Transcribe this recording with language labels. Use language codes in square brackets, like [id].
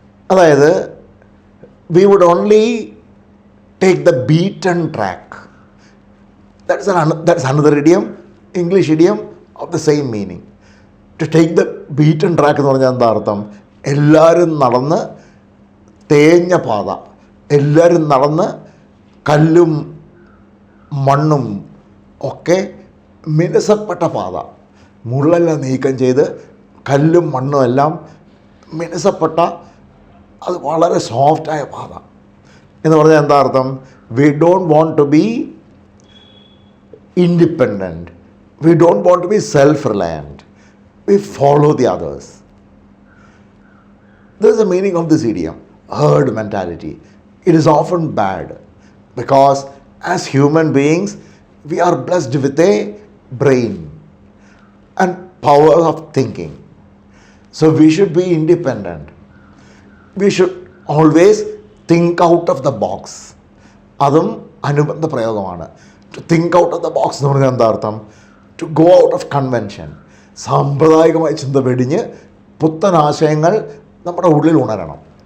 [ml] അതായത് [en] we would only take the beaten track. That's another idiom, English idiom of the same meaning. To take the beaten track [ml] എന്ന് പറഞ്ഞാൽ എന്താ അർത്ഥം? എല്ലാവരും നടന്ന് തേഞ്ഞ പാത, എല്ലാവരും നടന്ന് കല്ലും മണ്ണും ഒക്കെ മിനുസപ്പെട്ട പാത, മുള്ളെല്ലാം നീക്കം ചെയ്ത് കല്ലും മണ്ണും എല്ലാം മിനുസപ്പെട്ട, അത് വളരെ സോഫ്റ്റായ പാത എന്ന് പറഞ്ഞാൽ എന്താ അർത്ഥം? [en] We don't want to be independent, we don't want to be self reliant, we follow the others. This is the meaning of this idiom, herd mentality. It is often bad because as human beings we are blessed with a brain and power of thinking. So we should be independent. We should always think out of the box. [ml] അതും അനുബന്ധ പ്രയോഗമാണ്. [en] To think out of the box [ml] എന്ന് പറഞ്ഞാൽ എന്താ അർത്ഥം? [en] To go out of convention. [ml] സാമ്പ്രദായികമായ ചിന്ത വെടിഞ്ഞ് പുത്തൻ ആശയങ്ങൾ നമ്മുടെ ഉള്ളിൽ ഉണരണം.